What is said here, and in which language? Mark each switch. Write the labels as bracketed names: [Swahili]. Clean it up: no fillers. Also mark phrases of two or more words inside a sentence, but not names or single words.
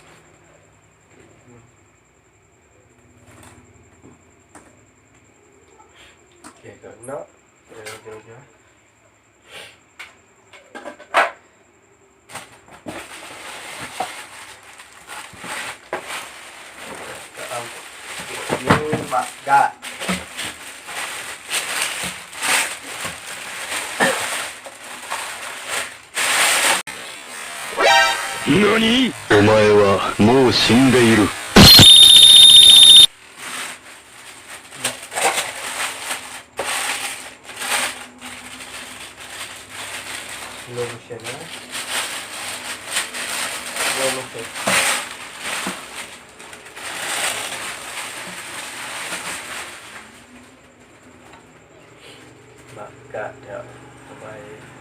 [Malay] Okay, kalau nak jauh-jauh. Ni makat. NANI? [Japanese] お前はもう死んでいる。 [English] Slow motion lah. Slow motion. [Malay] Makat dia terbaik.